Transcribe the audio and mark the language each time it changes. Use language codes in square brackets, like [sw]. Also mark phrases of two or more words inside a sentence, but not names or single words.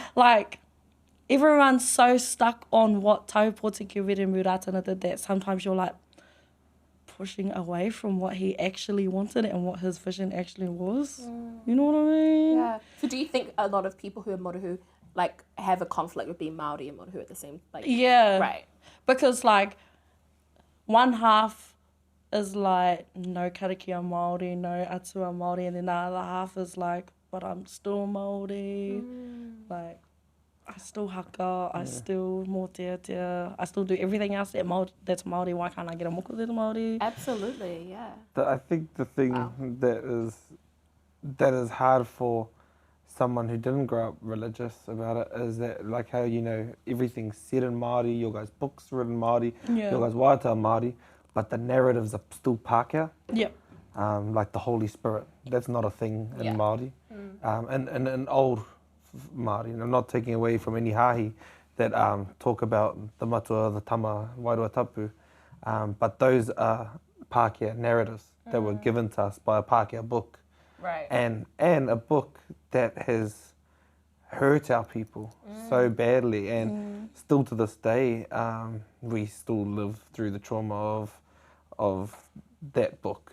[en] Like, everyone's so stuck on what Taupō Te Were Muratana did that sometimes you're like pushing away from what he actually wanted and what his vision actually was. You know what I mean? Yeah. So do you think a lot of people who are morihu, like, have a conflict with being Māori and morihu at the same, like? Yeah. Right. Because, like, one half is like, no [mi] karakia Māori, [en] no [mi] atua Māori, [en] and then the other half is like, but I'm still Māori. Like, I still haka, I still mō I still do everything else that's Māori. Why can't I get a moko that's Māori? Absolutely, yeah. I think the thing that is hard for someone who didn't grow up religious about it is that, like, how, you know, everything's said in Māori, your guys' books written in Māori, your guys' waiata are Māori, but the narratives are still Pākehā. Yep. Like the Holy Spirit, that's not a thing in Māori. And in old Māori, and I'm not taking away from any hāhi that talk about the matua, the tama, [mi] wairua tapu, [en] but those are Pākehā narratives that were given to us by a Pākehā book. Right. And a book that has hurt our people so badly, and still to this day, we still live through the trauma of that book.